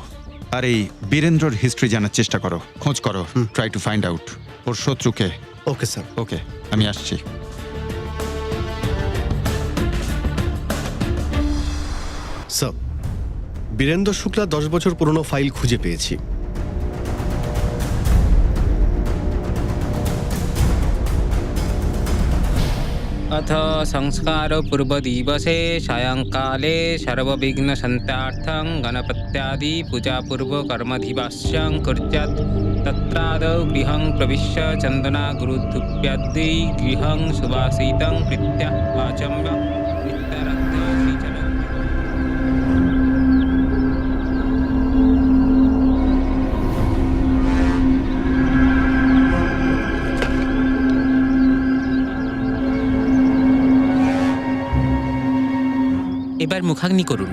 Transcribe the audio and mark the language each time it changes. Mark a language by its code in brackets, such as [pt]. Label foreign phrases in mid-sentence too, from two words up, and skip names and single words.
[bn] আর এই বীরেন্দ্রর হিস্ট্রি জানার চেষ্টা করো, খোঁজ করো, [en] try to find out [bn] ওর শত্রুকে। [en] okay sir. [bn] ওকে, আমি আসছি। স্যার, বীরেন্দ্র শুক্লা 10 বছর পুরনো ফাইল খুঁজে পেয়েছি। [sa] अथ संस्कारपूर्वदिवसे सायंकाले सर्वविघ्नशान्त्यार्थं गणपत्यादि पूजापूर्वकर्मधिवास्यं कुर्यात्। तत्रादौ गृहं प्रविश्य चन्दनागुरुधूप्यादि गृहं सुवासितं कृत्या आचम्य नित्याराध्य श्रीचरणं। [bn] এবার মুখাগ্নি করুন।